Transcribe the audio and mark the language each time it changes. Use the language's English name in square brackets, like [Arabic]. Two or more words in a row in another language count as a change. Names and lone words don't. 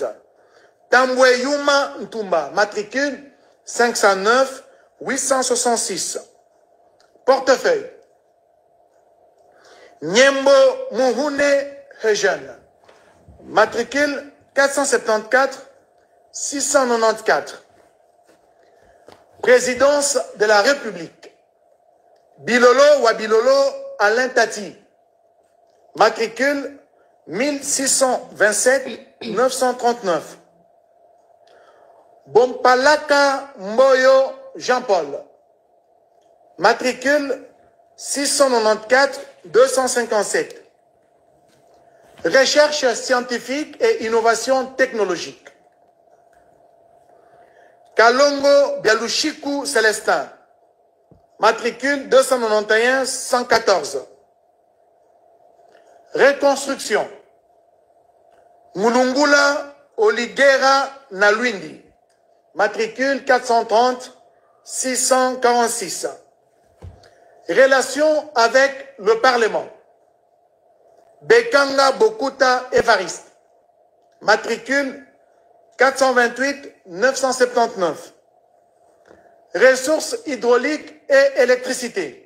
[French] Tambwe Yuma Ntumba. Matricule 509 866. Portefeuille. Nyembo Mouhoune Hejen. Matricule 474 694. Présidence de la République. Bilolo Wabilolo Alain Tati. Matricule 1627 939. Bompalaka Mboyo Jean-Paul. Matricule 694 257. Recherche scientifique et innovation technologique. Kalongo Bialushiku Célestin. Matricule 291 114. Reconstruction. Mulungula Oligera Nalwindi. Matricule 430 646. Relations avec le Parlement. Bekanga Bokuta Evariste. Matricule 428 979. Ressources hydrauliques et électricité.